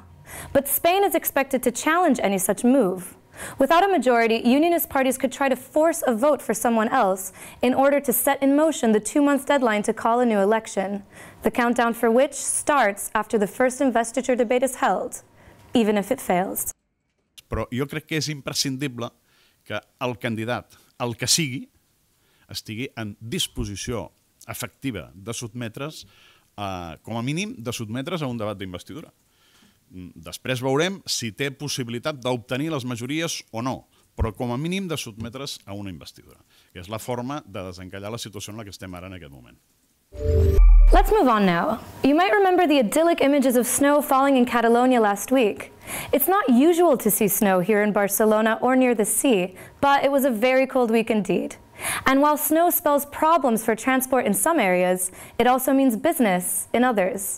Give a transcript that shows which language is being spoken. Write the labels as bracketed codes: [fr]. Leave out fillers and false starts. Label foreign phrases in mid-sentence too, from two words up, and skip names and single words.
[en] But Spain is expected to challenge any such move. Without a majority, unionist parties could try to force a vote for someone else in order to set in motion the 2-month deadline to call a new election, the countdown for which starts after the first investiture debate is held, even if it fails. [ca] Però jo crec que és imprescindible que el candidat, el que sigui, estigui en disposició efectiva de sotmetre's, com a mínim, de sotmetre's a un debat d'investidura. Després veurem si té possibilitat d'obtenir les majories o no, però com a mínim de sotmetre's a una investidura, que és la forma de desencallar la situació en la que estem ara en aquest moment. [en] Let's move on now. You might remember the idyllic images of snow falling in Catalonia last week. It's not usual to see snow here in Barcelona or near the sea, but it was a very cold week indeed. And while snow spells problems for transport in some areas, it also means business in others.